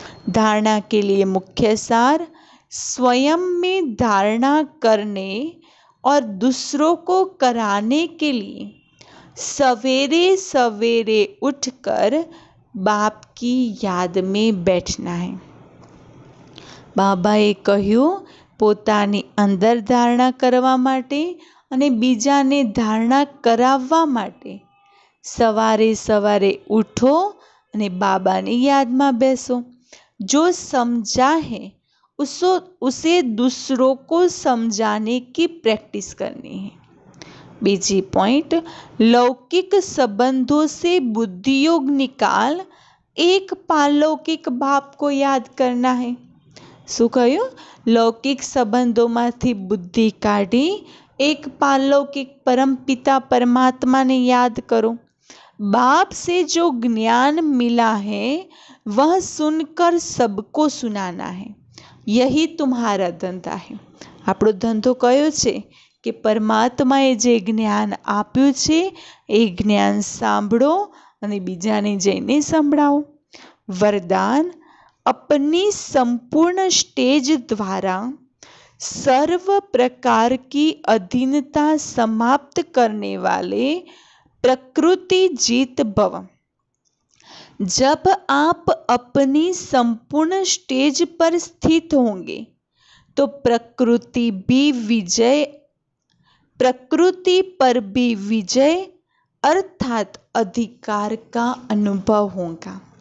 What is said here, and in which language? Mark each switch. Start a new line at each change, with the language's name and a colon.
Hindi: धारणा के लिए मुख्य सार: स्वयं में धारणा करने और दूसरों को कराने के लिए सवेरे सवेरे उठकर बाप की याद में बैठना है।
Gujarati: બાબાએ કહ્યું, પોતાની અંદર ધારણા કરવા માટે અને બીજાને ધારણા કરાવવા માટે સવારે સવારે ઉઠો અને બાબાની યાદમાં બેસો।
Hindi: जो समझा है उसे दूसरों को समझाने की प्रैक्टिस करनी है। बीजी पॉइंट: लौकिक संबंधों से बुद्धि योग निकाल एक पारलौकिक बाप को याद करना है।
Gujarati: શું કહ્યું? લૌકિક સંબંધોમાંથી બુદ્ધિ કાઢી એક પારલૌकिक परमपिता परमात्मा ने याद करो।
Hindi: बाप से जो ज्ञान मिला है वह सुनकर सबको सुनाना है। यही तुम्हारा धंधा है।
Gujarati: આપણો ધંધો કયો છે કે પરમાત્માએ જે જ્ઞાન આપ્યું છે એ જ્ઞાન સાંભળો અને બીજાને જઈને સંભળાવો।
Hindi: वरदान: अपनी संपूर्ण स्टेज द्वारा सर्व प्रकार की अधीनता समाप्त करने वाले प्रकृति जीत भव। जब आप अपनी संपूर्ण स्टेज पर स्थित होंगे तो प्रकृति पर भी विजय अर्थात अधिकार का अनुभव होगा।